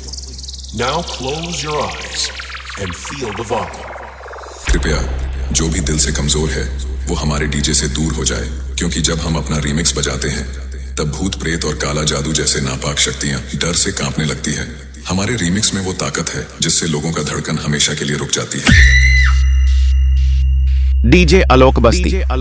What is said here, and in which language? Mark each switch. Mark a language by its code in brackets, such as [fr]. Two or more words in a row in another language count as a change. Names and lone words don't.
[en] Now close your eyes and feel the volume. [hi] कृपया जो भी दिल से कमजोर है वो हमारे डीजे से दूर हो जाए, क्योंकि जब हम अपना रीमिक्स बजाते हैं तब भूत प्रेत और काला जादू जैसे नापाक शक्तियां डर से कांपने लगती है। हमारे रीमिक्स में वो ताकत है जिससे लोगों का धड़कन हमेशा के लिए रुक जाती है। DJ Alok Basti.